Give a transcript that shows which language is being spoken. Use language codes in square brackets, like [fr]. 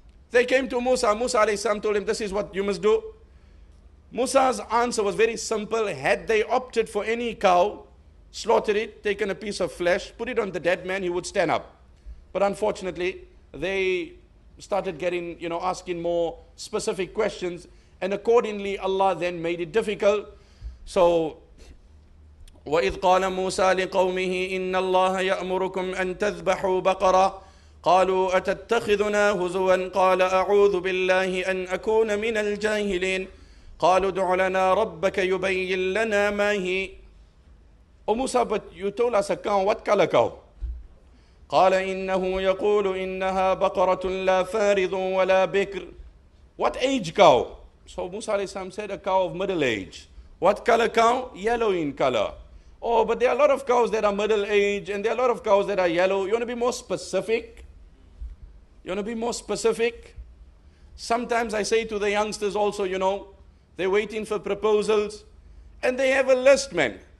[en] They came to Musa. Musa alayhi salam told him, this is what you must do. Musa's answer was very simple. Had they opted for any cow, slaughtered it, taken a piece of flesh, put it on the dead man, he would stand up. But unfortunately, they started getting, asking more specific questions. And accordingly, Allah then made it difficult. [ar] So, وَإِذْ قَالَ مُوسَى لِقَوْمِهِ إِنَّ اللَّهَ يَأْمُرُكُمْ أَن تَذْبَحُوا بَقَرَةً قالوا أتتخذنا هزوا قال أعوذ بالله أن أكون من الجاهلين قالوا ادع لنا ربك يبين لنا ما هي. [en] Oh Musa, but you told us a cow. What color cow? [ar] قال إنه يقول إنها بقرة لا فارض ولا بكر. [en] What age cow? So Musa alayhi salam said a cow of middle age. What color cow? Yellow in color. Oh, but there are a lot of cows that are middle age and there are a lot of cows that are yellow. You want to be more specific? You want to be more specific? Sometimes I say to the youngsters also, they're waiting for proposals and they have a list, man.